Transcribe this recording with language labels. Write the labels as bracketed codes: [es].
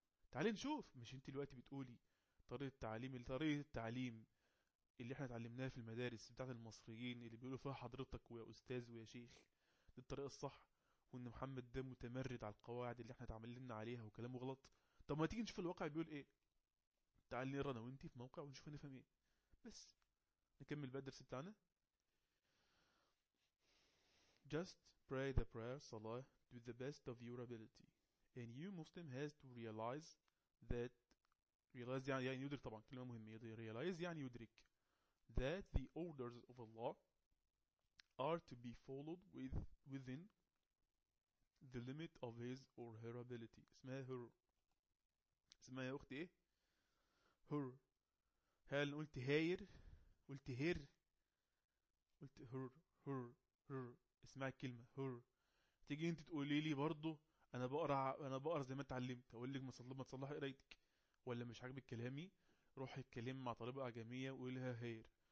[ar] تعالي نشوف، مش انت دلوقتي بتقولي طريقه التعليم، طريقه التعليم اللي احنا اتعلمناها في المدارس بتاعت المصريين اللي بيقولوا فيها حضرتك ويا استاذ ويا شيخ دي الطريقه الصح، وان محمد ده متمرد على القواعد اللي احنا اتعاملنا عليها وكلامه غلط؟ طب ما تيجي نشوف الواقع بيقول ايه، تعال نقرا انا وانتي في موقع ونشوف نفهم ايه. بس نكمل بقى الدرس بتاعنا. [en] Just pray the prayer صلاة to the best of your ability, and you Muslim has to realize that, realize [ar] يعني يدرك، طبعا كلمة مهمة، realize يعني يدرك، [en] that the orders of Allah are to be followed with within the limit of his or her ability. [ar] اسمها her، اسمها يا اختي ايه؟ her. هل قلت هاير؟ قلت هير؟ قلت her. her her اسمها الكلمة her. تيجي انت تقولي لي برضو انا بقرا، انا بقرا زي ما اتعلمت، اقول لك ما تصلح قرايتك، ولا مش عاجبك كلامي روح اتكلم مع طالبة اعجمية وقولها هير.